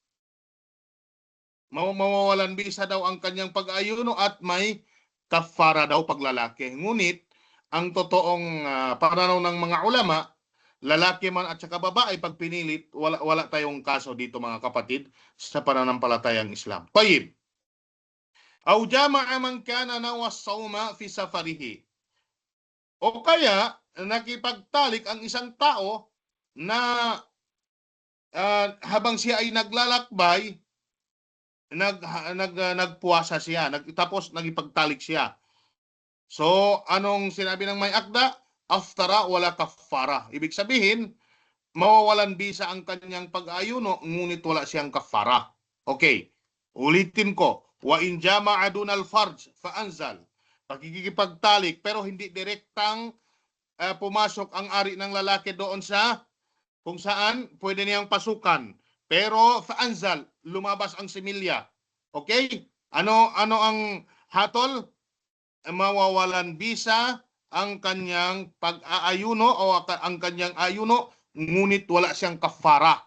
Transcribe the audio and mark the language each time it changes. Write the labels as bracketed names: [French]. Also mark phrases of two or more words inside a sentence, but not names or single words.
[Filipino] Mawawalan bisa daw ang kanyang pag-aayuno at may kafara daw pag lalaki. Ngunit, ang totoong pananaw ng mga ulama, lalaki man at saka babae, pag pinilit, wala tayong kaso dito, mga kapatid, sa pananampalatayang Islam. Tayyib. [Arabic] Aw jama'a man kana nawa sawma fi safarihi. [Filipino] O kaya, nakipagtalik ang isang tao na habang siya ay naglalakbay, nagpuwasa siya, tapos nagipagtalik siya. So, anong sinabi ng may akda? [Arabic] Aftara wala kafara. [Filipino] Ibig sabihin, mawawalan bisa ang kanyang pag-ayuno, ngunit wala siyang kafara. Okay, ulitin ko. [Arabic] Wa in jama'a dunal farj fa'anzal. [Filipino] Pagkikipagtalik pero hindi direktang pumasok ang ari ng lalaki doon sa kung saan pwede niyang pasukan. Pero fa'anzal, lumabas ang similya. Okay? Ano ang hatol? Mawawalan bisa ang kanyang pag-aayuno o ang kanyang ayuno, ngunit wala siyang kafara.